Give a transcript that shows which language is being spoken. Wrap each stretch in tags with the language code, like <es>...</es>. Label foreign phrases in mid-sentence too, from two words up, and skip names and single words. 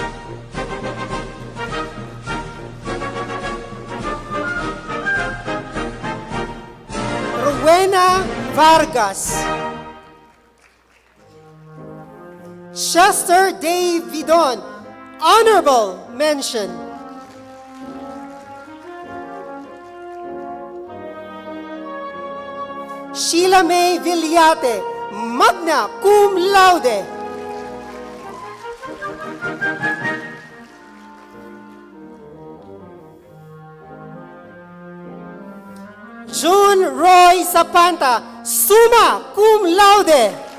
<en>Rowena Vargas. Chester Dave Vidon, honorable mention.</en> <la>Sheila May Villate, magna cum laude. June Roy Zapanta, summa cum laude.</la>